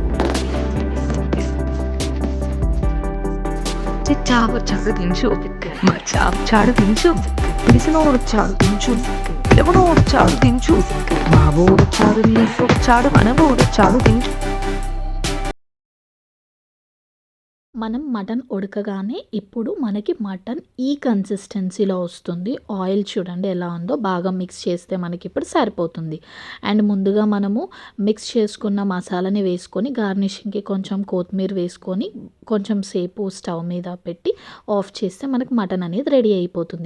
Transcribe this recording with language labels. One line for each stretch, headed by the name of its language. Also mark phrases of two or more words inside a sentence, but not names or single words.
Telugu: 짜고 차를 빈주 마차 차를 빈주 비스노로 차를 빈주 레모노로 차를 빈주 마보로 차를 빈주 차를 마나보로 차를 빈주. మనం మటన్ ఉడకగానే ఇప్పుడు మనకి మటన్ ఈ కన్సిస్టెన్సీలో వస్తుంది. ఆయిల్ చూడండి ఎలా ఉందో, బాగా మిక్స్ చేస్తే మనకి ఇప్పుడు సరిపోతుంది. అండ్ ముందుగా మనము మిక్స్ చేసుకున్న మసాలాని వేసుకొని గార్నిషింగ్కి కొంచెం కొత్తిమీర వేసుకొని కొంచెం సేపు స్టవ్ మీద పెట్టి ఆఫ్ చేస్తే మనకి మటన్ అనేది రెడీ అయిపోతుంది.